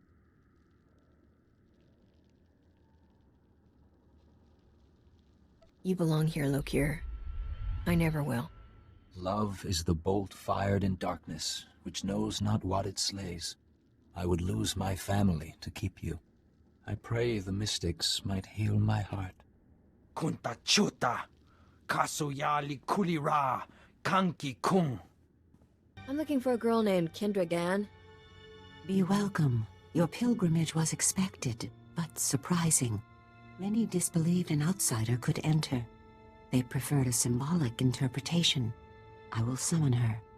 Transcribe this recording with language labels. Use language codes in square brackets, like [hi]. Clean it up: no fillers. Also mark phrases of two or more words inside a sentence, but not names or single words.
[en] You belong here, Lokir. I never will. Love is the bolt fired in darkness, which knows not what it slays. I would lose my family to keep you. I pray the mystics might heal my heart. Kunta chuta, kasuyali kulira, kanki kung. I'm looking for a girl named Kendra Gan. Be welcome. Your pilgrimage was expected, but surprising. Many disbelieved an outsider could enter. They preferred a symbolic interpretation. I will summon her.